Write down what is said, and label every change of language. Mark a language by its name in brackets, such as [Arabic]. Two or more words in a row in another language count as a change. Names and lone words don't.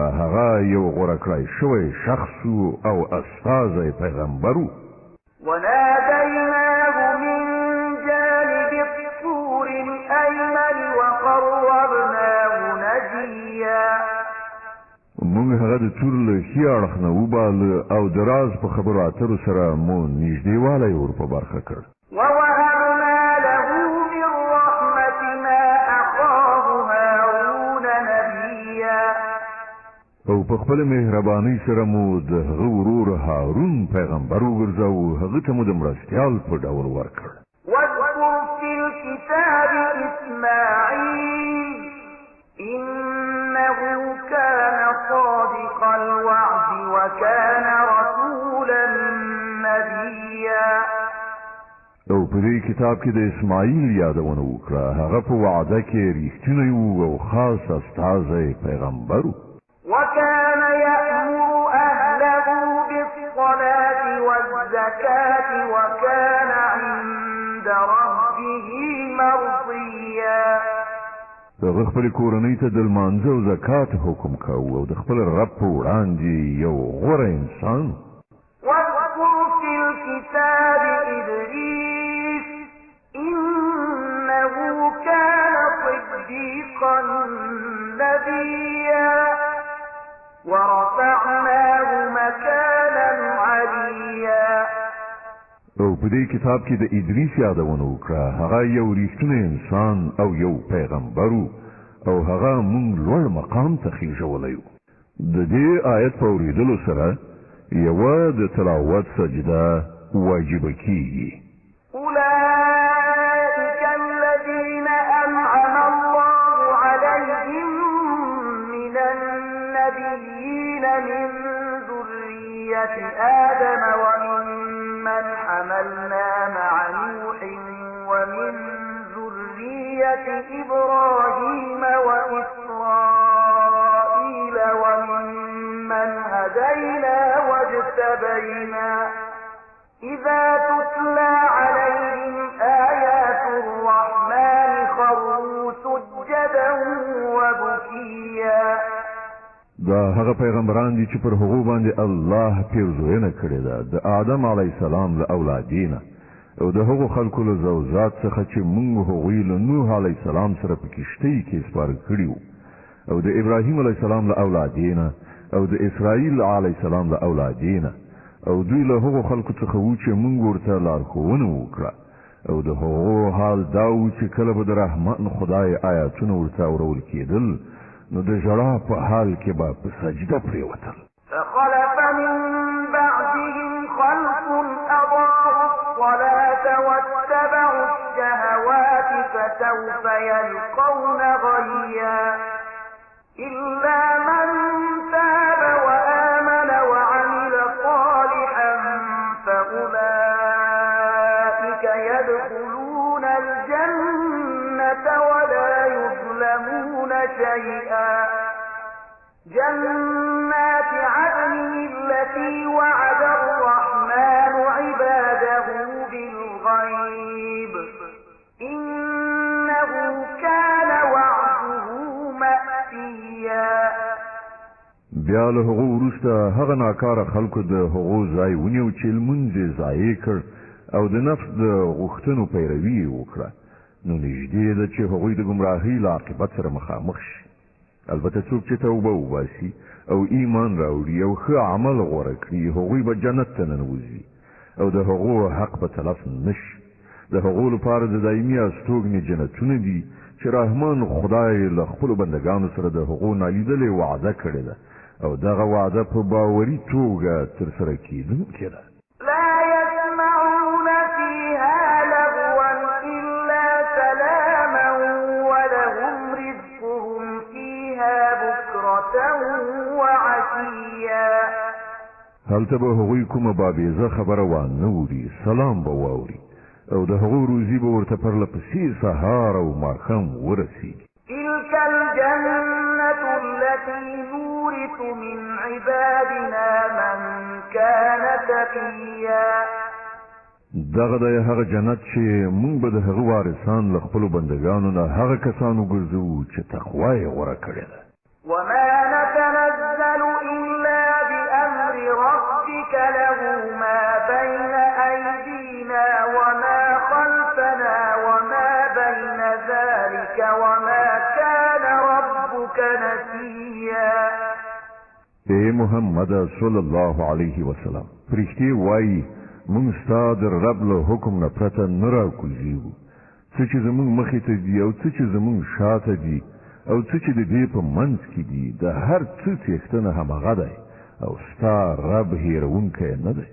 [Pashto] هغه یو غوره کړی شوی شخص او استازی پیغمبر و. [Arabic] وناديناه من جانب الطور الأيمن وقربناه نجيا. [Pashto] موږ هغه د تور له ښي اړخ نه وباله او د راز په خبرو اترو سره مو نږدېوالی ور په برخه کړ. [Arabic] ووهبنا له من رحمتنا أخاه هارون نبيا. [Pashto] او په خپل مهربانۍ سره مو د هغه ورور هارون پیغمبر وګرځاوه، هغه ته مو د مرستیال په ډول ورکړ. [Arabic] واذكر في الكتاب إسماعيل إنه كان صادق الوعد وكان رسولا نبيا. [Pashto] او په دې کتاب کې د اسماعیل یادونه وکړه. هغه په وعده کې ریښتینی و او خاص استازی پیغمبر و. [Arabic] وكان يأمر أهله بالصلاة والزكاة وكان عند ربه مرضيا. [Pashto] هغه خپل کورنۍ ته د لمانځه او زکات حکم کاوه او د خپل رب په وړاندې یو غوره انسان. [Arabic] واذكر في الكتاب إدريس إنه كان صديقا نبيا ورفعناه مكانا عليا. [Pashto] او په دې کتاب کې د ادریس یادونه وکړه. هغه یو ریښتونی انسان او یو پیغمبر و او هغه مونږ لوړ مقام ته خېژولی و. د دې آیت په اورېدلو سره یوه د تلاوت سجده واجبه کیږي. [Arabic] أولئك الذين أنعم الله عليهم من النبيين من ذرية آدم وممن حملنا مع نوح ومن ذرية إبراهيم وإسرائيل وممن هدينا واجتبينا إذا تتلى عليهم آيات الرحمن خروا سجدا وبكيا. [Pashto] دا هغه پیغمبران دي چې پر هغو باندې الله پیرزوینه کړې ده د آدم [Arabic] علیه السلام [Pashto] له اولادینه او د هغو خلکو له زوجات څخه چې موږ هغوی له نوح [Arabic] علیه السلام [Pashto] سره په کښتۍ کې سپاره کړي وو او د ابراهیم [Arabic] علیه السلام [Pashto] له اولادینه او د اسرائیل [Arabic] علیه السلام [Pashto] له اولادینه او دوی له هغو خلکو څخه وو چې موږ ورته لارښوونه وکړه او د هغو حال دا و چې کله به د رحمن خدای آیاتونه ورته اورول کېدل نو د ژړا په حال کې به په سجده پرېوتل. [Arabic] فخلف من بعدهم خلف أضاعوا الصلاة واتبعوا الشهوات فسوف يلقون غيا إلا من تاب وآمن وعمل صالحا فأولئك يدخلون الجنة ولا يظلمون شيئا. جنات عدن التي وعد الرحمن عباده بالغيب إنه كان وعده مأتيا. [Pashto] بیا له هغو وروسته هغه ناکاره خلکو د هغو ځای ونیو چې لمونځ یې ضایع کړ او د نفس د غوښتنو پیروي یې وکړه نو نږدې ده چې هغوی د ګمراهۍ له عاقبت سره مخامخ شي. البته څوک چې توبه وباسي او ایمان راوړي او ښه عمل غوره کړي هغوی به جنت ته ننوځي او د هغو حق به تلف نشي. د هغو لپاره د دایمي استوګنې جنتونه دي چې رحمان خدای له خپلو بندګانو سره د هغو نالیدلې وعده کړې ده او دغه وعده په باوري توګه ترسره کېدونکې ده. [Arabic] لا يسمعون فيها لغوا إلا سلاما ولهم رزقهم فيها بكرة وعشيا. [Pashto] هلته به هغوی کومه بابیزه خبره وانه سلام به واوري او د هغو روزي به ورته پرله پسې سهار او ماښام ورسیږي. [Arabic] تلك الجنة التي نورث من عبادنا من كان تقيا. [Pashto] دغه د هغه جنت چې موږ به د هغه وارثان له خپلو بندګانو نه هغه کسانو ګرځو چې تقوا یې غوره کړې ده. [Arabic] وما نتنزل إلا بأمر ربك له ما بين أيدينا وما خلفنا وما بين ذلك وما كان ربك نسيا. [Pashto] اے محمد [Arabic] صلی الله علیه وسلم [Pashto] پرښتې وایي موږ ستا د رب له حکم نه پرته نه راکوزیږو. څه چې زموږ مخې ته دي او څه چې زموږ شاته دي او څه چې د دې په منځ کې دي د هر څه څښتنه همغه دی او ستا رب هېرونکی نه دی.